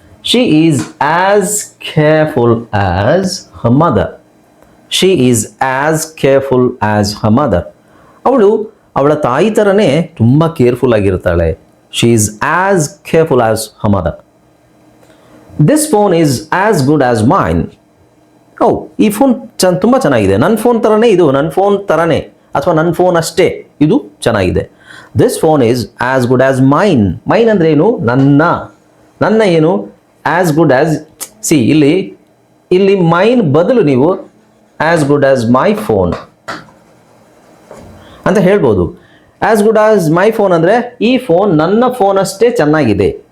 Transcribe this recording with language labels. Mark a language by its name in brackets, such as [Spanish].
[English] She is as careful as her mother. She is as careful as her mother. [Kannada] ಅವಳ ತಾಯಿ ಥರನೇ ತುಂಬ careful ಆಗಿರ್ತಾಳೆ. [English] She is as careful as her mother. This phone is as good as mine. [Kannada] ಈ phone ತುಂಬ ಚೆನ್ನಾಗಿದೆ, ನನ್ನ phone ಥರನೇ ಇದು, ನನ್ನ ಫೋನ್ ಥರನೇ ಅಥವಾ ನನ್ನ ಫೋನ್ ಅಷ್ಟೇ ಇದು ಚೆನ್ನಾಗಿದೆ. [English] This phone is as good as mine. [Kannada] Main ಅಂದರೆ ಏನು? ನನ್ನ ಏನು? [English] as good as, [Kannada] ಸಿ ಇಲ್ಲಿ ಮೈನ್ ಬದಲು ನೀವು [English] as good as my phone [Kannada] ಅಂತ ಹೇಳ್ಬೋದು. [English] as good as my phone [Kannada] ಅಂದರೆ ಈ ಫೋನ್ ನನ್ನ ಫೋನ್ ಅಷ್ಟೇ ಚೆನ್ನಾಗಿದೆ.